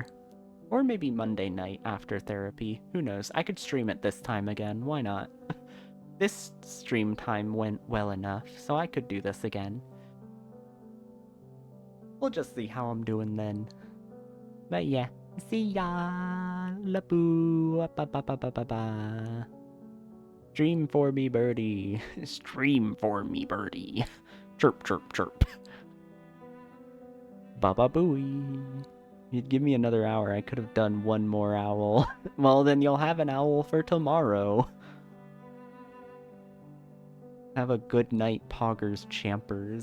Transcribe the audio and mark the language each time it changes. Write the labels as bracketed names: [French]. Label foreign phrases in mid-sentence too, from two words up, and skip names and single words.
[English] Or maybe Monday night after therapy. Who knows? I could stream it this time again. Why not? This stream time went well enough, so I could do this again. We'll just see how I'm doing then. But yeah, see ya! La-boo! Ba-ba-ba-ba-ba-ba. Stream for me, birdie. Stream for me, birdie. Chirp, chirp, chirp. Baba-booey. You'd give me another hour, I could have done one more owl. Well, then you'll have an owl for tomorrow. Have a good night, Poggers Champers.